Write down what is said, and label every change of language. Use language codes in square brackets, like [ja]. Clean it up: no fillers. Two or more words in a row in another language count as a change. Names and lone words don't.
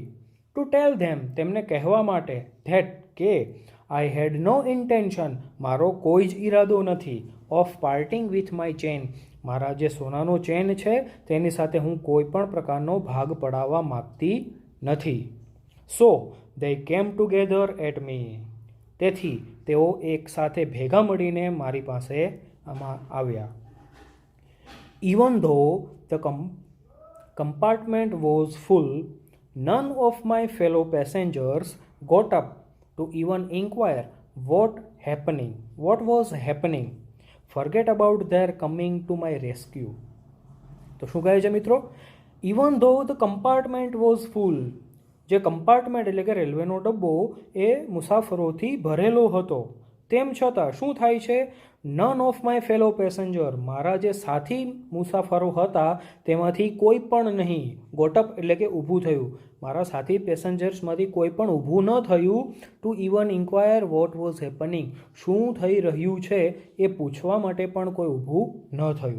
[en] To tell them, [gu] તેમને કહેવા માટે, ધેટ કે [en] I had no intention, [gu] મારો કોઈ જ ઈરાદો નથી, [en] of parting with my chain, [gu] મારા જે સોનાનો ચેન છે તેની સાથે હું કોઈ પણ પ્રકારનો ભાગ પડાવવા માગતી નથી. [en] So they came together at me. [gu] તેથી તેઓ એક સાથે ભેગા મળીને મારી પાસે આવ્યા. [en] Even though the compartment was full, none of my fellow passengers got up to even inquire what was happening. Forget about their coming to my rescue. [gu] તો શું કહે છે મિત્રો? [en] Even though the compartment was full, [gu] જે કમ્પાર્ટમેન્ટ એટલે કે રેલવેનો ડબ્બો એ મુસાફરોથી ભરેલો હતો, તેમ છતાં શું થાય છે? [en] None of my fellow passenger, [gu] મારા જે સાથી મુસાફરો હતા તેમાંથી કોઈ પણ નહીં, ગોટઅપ એટલે કે ઊભું થયું, મારા સાથી પેસેન્જર્સમાંથી કોઈ પણ ઊભું ન થયું, [en] to even inquire what was happening, [gu] શું થઈ રહ્યું છે એ પૂછવા માટે પણ કોઈ ઊભું ન થયું.